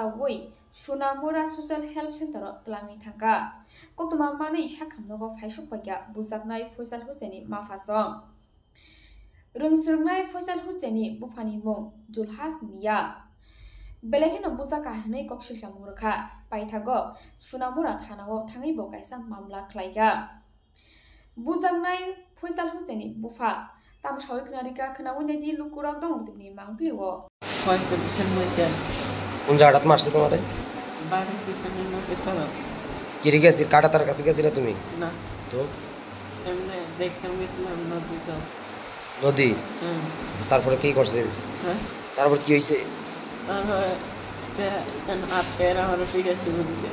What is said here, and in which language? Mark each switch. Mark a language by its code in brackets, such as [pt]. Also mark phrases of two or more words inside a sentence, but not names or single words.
[trp] woi Sunamura Social Help Center ro tlangi thangka koktoma mani sakhamnogo phaisukpaikya bujaknai Faisal Hussein ni mafasong rungsrungnai Faisal Hussein ni bufani mung Julhas Mia Belekino bujaka hinai koksil chamurkha paithago Sunamura thanao thangai bo kaisa mamla khlaika bujaknai Faisal Hussein ni bufa tam sawi knarika khnauni di lukurok dong tibni mangpliwo Faisal Hussein [bn] কোন জায়গাটা মারছে তোমারে বাড়ি পিছনে নদী পার কিরে গেছিস কাটা তার কাছে গেছিলে তুমি না তো এমনি দেখতাম গেছিলাম নদী তারপরে কি করছে তারপর কি হইছে তারপরে পেরা হলো পিঠে শুরু দিছে